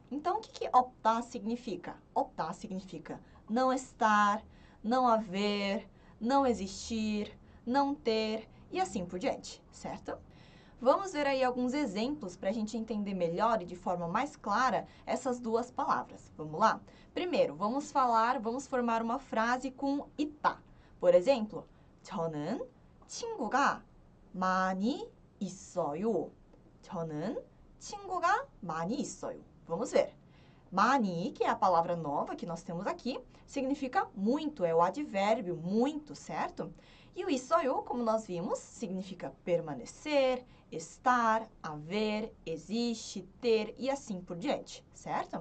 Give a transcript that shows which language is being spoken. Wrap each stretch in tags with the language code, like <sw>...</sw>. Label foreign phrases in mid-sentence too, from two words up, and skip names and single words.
<pt>Então, o que optar significa? Optar significa não estar, não haver, não existir, não ter e assim por diante, certo? Vamos ver aí alguns exemplos para a gente entender melhor e de forma mais clara essas duas palavras. Vamos lá? Primeiro, vamos formar uma frase com 있다. Por exemplo,</pt> <ko>저는 친구가 많이 있어요. 저는 친구가 많이 있어요.</ko> <pt>Vamos ver. 많이, que é a palavra nova que nós temos aqui, significa muito, é o advérbio muito, certo? E o 있어요, como nós vimos, significa permanecer, estar, haver, existe, ter e assim por diante, certo?</pt>